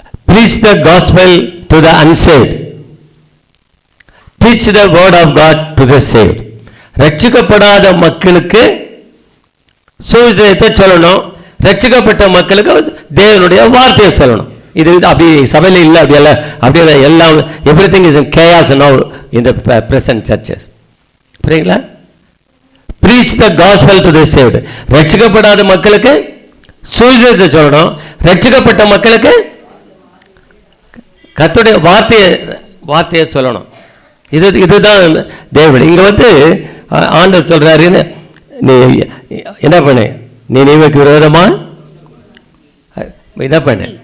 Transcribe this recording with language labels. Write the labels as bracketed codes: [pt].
[en] preach the gospel to the unsaved, preach the word of God to the saved. [ta] ரட்சிக்கப்படாத மக்களுக்கு சுவிசேஷத்தை சொல்லணும், ரட்சிக்கப்பட்ட மக்களுக்கு தேவனுடைய வார்த்தையை சொல்லணும். இது அப்படி சபையில் இல்லை, அப்படியே எல்லாம் [en] Everything is in chaos now in the present churches. [ta] புரியுங்களா? [en] preach the gospel to the saved. [ta] ரட்சிக்கப்படாத மக்களுக்கு சுவிசேஷத்தை சொல்லணும், ரட்சிக்கப்பட்ட மக்களுக்கு கர்த்தருடைய வார்த்தையை சொல்லணும். இதுதான் தேவன். இங்க ஆண்டவர் சொல்றாரு, நீ என்ன பண்ண, நீ நீவுக்கு விரோதமா என்ன பண்ண